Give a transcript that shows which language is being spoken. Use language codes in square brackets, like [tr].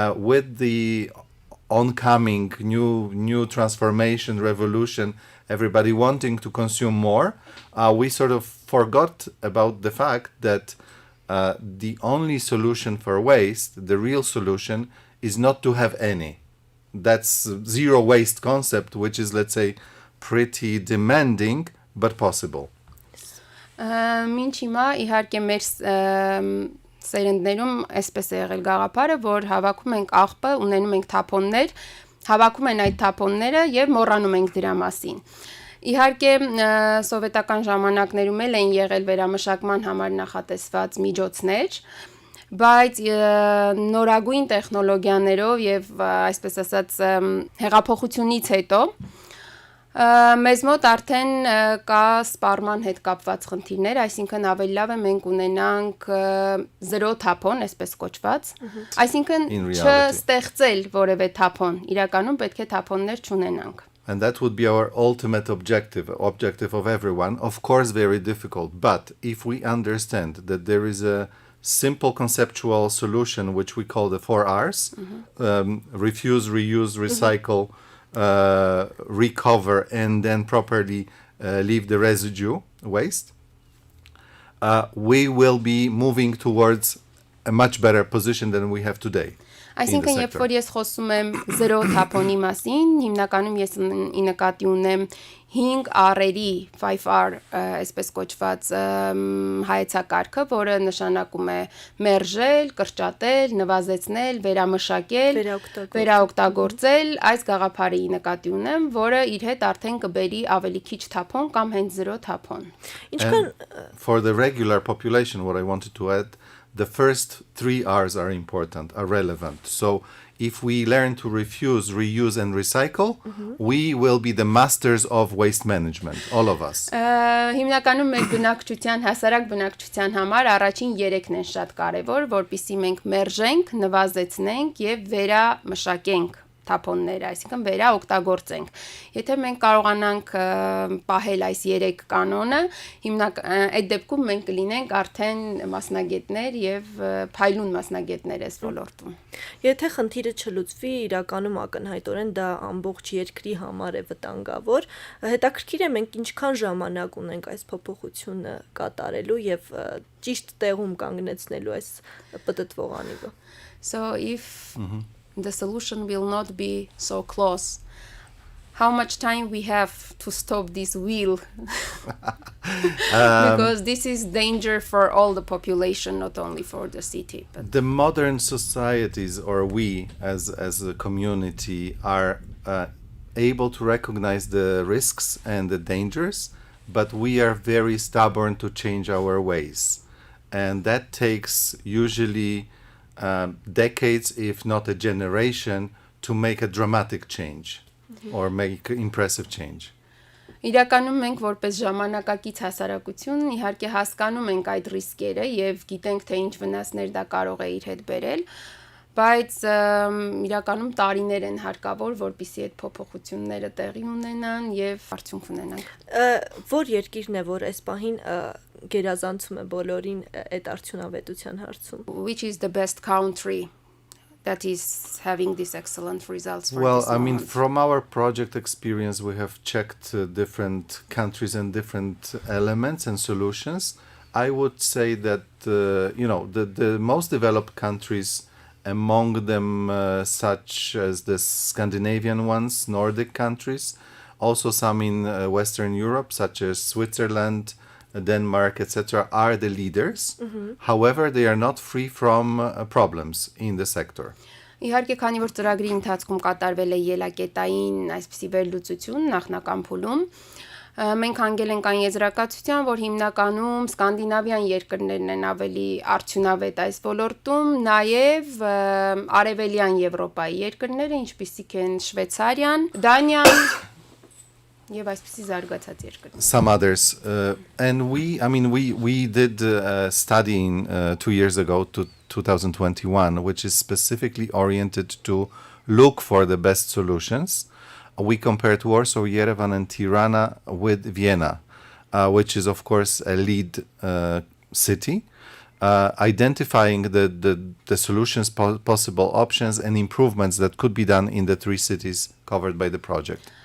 [en] With the oncoming new transformation, revolution, everybody wanting to consume more, we sort of forgot about the fact that the only solution for waste, the real solution, is not to have any. That's zero waste concept, which is, let's say, pretty demanding, but possible. [hy] Մինչ հիմա իհարկե մեր սերնդներում այսպես է եղել գաղափարը, որ հավաքում ենք աղբը, ունենում ենք թափոններ, հավաքում են այդ թափոնները եւ մոռանում ենք դրա մասին։ Իհարկե սովետական ժամանակներում էլ են եղել վերամշակման համար նախատեսված միջոցներ, բայց նորագույն տեխնոլոգիաներով եւ այսպես ասած հեղափոխությունից հետո մեզ մոտ արդեն կա սպառման հետ կապված խնդիրներ, այսինքն ավելի լավ է մենք ունենանք զրո թափոն, այսպես կոչված, այսինքն չստեղծել որևէ թափոն, իրականում պետք է թափոններ չունենանք։ [en] And that would be our ultimate objective of everyone. Of course, very difficult. But if we understand that there is a simple conceptual solution, which we call the 4 R's, refuse, reuse, recycle, recover, and then properly leave the residue waste, we will be moving towards a much better position than we have today. [hy] Այսինքն, երբ որ ես խոսում եմ զրո թափոնի մասին, հիմնականում ես ի նկատի ունեմ 5 R-երի, 5R, այսպես կոչված հայեցակարգը, որը նշանակում է մերժել, կրճատել, նվազեցնել, վերամշակել, վերաօգտագործել, այս գաղափարի ի նկատի ունեմ, որը իր հետ արդեն կբերի ավելի քիչ թափոն կամ հենց զրո թափոն։ [en] For the regular population, what I wanted to add, the first 3 R's are important, are relevant. So if we learn to refuse, reuse, and recycle, we will be the masters of waste management, all of us. [hy] Հիմնականում մեր բնակչության, հասարակ բնակչության համար առաջին 3-ն են շատ կարևոր, որպեսզի մենք մերժենք, նվազեցնենք եւ վերամշակենք թափոնները, այսինքն վերաօգտագործենք։ Եթե մենք կարողանանք պահել այս 3 կանոնը, այդ դեպքում մենք կլինենք արդեն մասնագետներ եւ փայլուն մասնագետներ այս ոլորտում։ Եթե խնդիրը չլուծվի, իրականում ակնհայտորեն դա ամբողջ երկրի համար է վտանգավոր։ Հետաքրքիր է մենք ինչքան ժամանակ ունենք այս փոփոխությունը կատարելու եւ ճիշտ տեղում կանգնեցնելու այս պտտվող անիվը։ [en] So if the solution will not be so close, how much time we have to stop this wheel? Because this is danger for all the population, not only for the city. But The modern societies, or we as a community, are able to recognize the risks and the dangers, but we are very stubborn to change our ways. And that takes usually decades, if not a generation, to make a dramatic change or make impressive change. [hy] Իրականում մենք որպես ժամանակակից հասարակություն իհարկե հասկանում ենք այդ ռիսկերը եւ գիտենք թե ինչ վնասներ դա կարող է իր հետ բերել, բայց իրականում տարիներ են հարկավոր, որպեսզի այդ փոփոխությունները տեղի ունենան եւ արդյունք ունենան։ Որ երկիրն է, որ այս պահին գերազանցում է բոլորին այդ արդյունավետության հարցում։ [en] Which is the best country that is having these excellent results for Well, this I mean, moment? from our project experience, we have checked different countries and different elements and solutions. I would say that, the most developed countries, among them such as the Scandinavian ones, Nordic countries, also some in Western Europe, such as Switzerland, Denmark, etc., are the leaders. However, they are not free from problems in the sector. [hy] Իհարկե, քանի որ ծրագրի ընթացքում կատարվել է ելակետային այսպիսի վերլուծություն նախնական փուլում, մենք հանգել ենք այն եզրակացության, որ հիմնականում սկանդինավյան երկրներն են ավելի արդյունավետ այս ոլորտում, նաև արևելյան Եվրոպայի երկրները, ինչպիսիք են Շվեյցարիան, Դանիան, եւ այսպիսի զարգացած երկրներ. [en] Some others, and we did a study in 2 years ago, to 2021, which is specifically oriented to look for the best solutions. We compared Warsaw, Yerevan, and Tirana with Vienna, which is of course a lead city, identifying the solutions, possible options, and improvements that could be done in the 3 cities covered by the project.